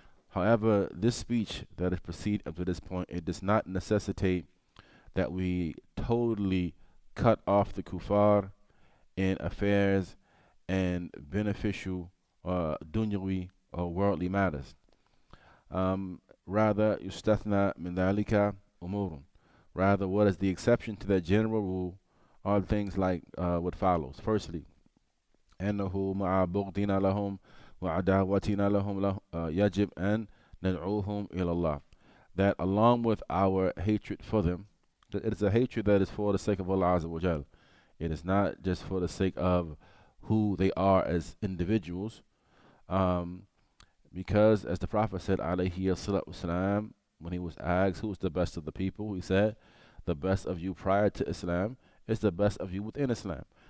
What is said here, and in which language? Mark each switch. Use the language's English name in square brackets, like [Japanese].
[English] However, this speech that is proceeded up to this point, it does not necessitate that we totally cut off the kuffar in affairs and beneficial dunyawi or worldly matters. Rather, yustathna min dhalika umurun. Rather, what is the exception to that general rule are things like what follows. Firstly, [Arabic] أنه مع بغضنا لهم وعداوتنا لهم يجب أن ندعوهم إلى الله. [English] That along with our hatred for them, that it is a hatred that is for the sake of Allah Azza wa Jal. It is not just for the sake of who they are as individuals. Because as the Prophet said, alayhi salatu wasalam, when he was asked who was the best of the people, he said, the best of you prior to Islam is the best of you within Islam.